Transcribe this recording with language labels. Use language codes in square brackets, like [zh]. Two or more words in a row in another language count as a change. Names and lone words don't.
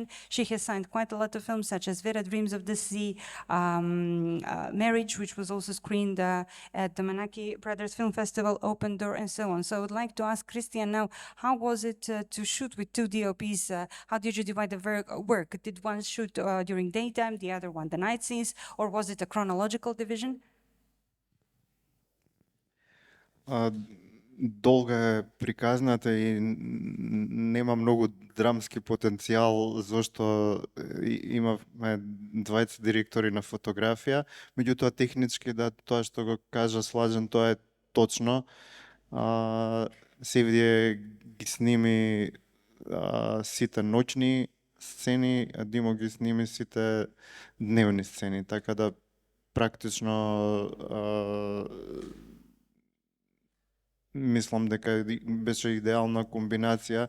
[en] She has signed quite a lot of films, such as Vera Dreams of the Sea, Marriage, which was also screened at the Manaki Brothers Film Festival, Open Door, and so on. So I would like to ask Christian now, how was it to shoot with two DOPs? How did you divide the work? Did one shoot during daytime, the other one the night scenes, or was it a chronological division? [mk] долга е приказната и нема многу драмски потенцијал, зашто имавме двајца директори на фотографија, меѓутоа технички да тоа што го кажа Слажен, тоа е точно. Севдие ги сними сите ноќни сцени, а Димо ги сними сите дневни сцени, така да практично мислам дека беше идеална комбинација.